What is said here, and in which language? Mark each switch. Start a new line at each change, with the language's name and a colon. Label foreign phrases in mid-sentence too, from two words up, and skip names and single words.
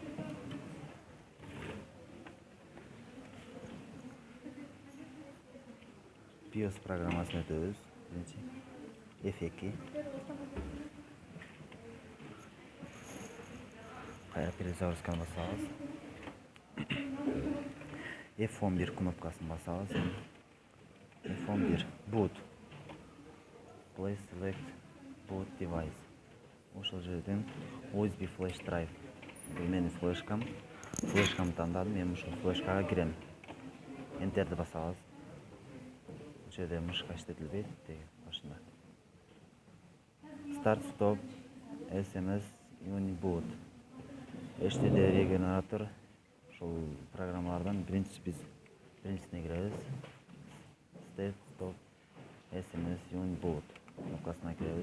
Kyrgyz: BIOS программасын өтөбүз. F2. Кайра перезагрузканы басабыз. F11 кнопкасын басабыз. F11 boot.
English: Play select boot device.
Kyrgyz: Ошол жерден
English: USB flash drive.
Kyrgyz: Бул менин флешкам. Флешкамды тандадым. Эми ушул флешкага кирем. Enter'ди басабыз. Бул жерде мышка иштетилбейт. Башында. Start, stop, SMS, Uniboot. HDD регенератор. Ошол программалардан биринчисине киребиз. Start, stop, SMS, Uniboot кнопкасына киребиз.